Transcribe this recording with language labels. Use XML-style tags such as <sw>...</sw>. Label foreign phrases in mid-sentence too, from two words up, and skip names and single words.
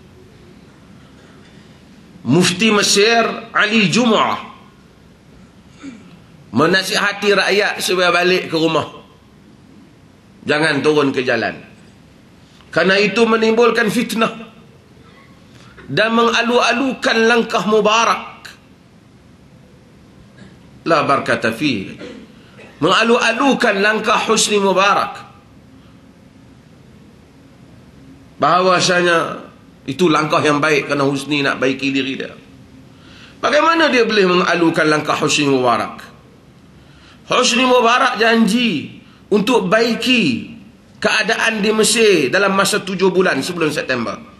<ms>Mufti Mesir Ali Jumu'ah menasihati rakyat supaya balik ke rumah, jangan turun ke jalan, kerana itu menimbulkan fitnah dan mengalu-alukan langkah Mubarak.</ms> <ar>لا بركة في,</ar> <ms>mengalu-alukan langkah Husni Mubarak, bahawasanya itu langkah yang baik kerana Husni nak baiki diri dia. Bagaimana dia boleh mengalukan langkah Husni Mubarak? Husni Mubarak janji untuk baiki keadaan di Mesir dalam masa 7 bulan sebelum September.</ms>